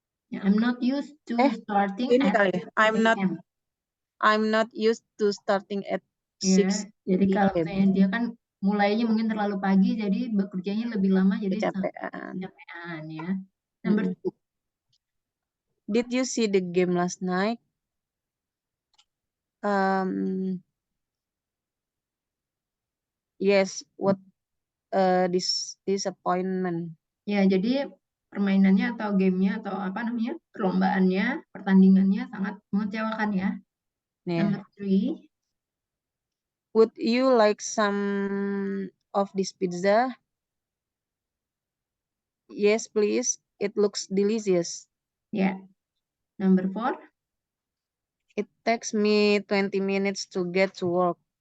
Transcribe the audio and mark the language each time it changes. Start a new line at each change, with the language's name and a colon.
English: Yeah, I'm not used to starting
Indonesian: Ini
English: at
Indonesian: kali ya.
English: 6 a.m. I'm not used to starting at 6
Indonesian: Jadi kalau
English: p.m.
Indonesian: misalnya dia kan mulainya mungkin terlalu pagi, jadi bekerjanya lebih lama, jadi Kecapean. kecapean ya.
English: Number 2. Did you see the game last night? Yes. What disappointment.
Indonesian: Ya, jadi permainannya atau gamenya atau apa namanya perlombaannya, pertandingannya sangat mengecewakan ya.
English: Number 3. Would you like some of this pizza? Yes, please. It looks delicious.
Indonesian: Ya.
English: Number 4. It takes me 20 minutes to get to work.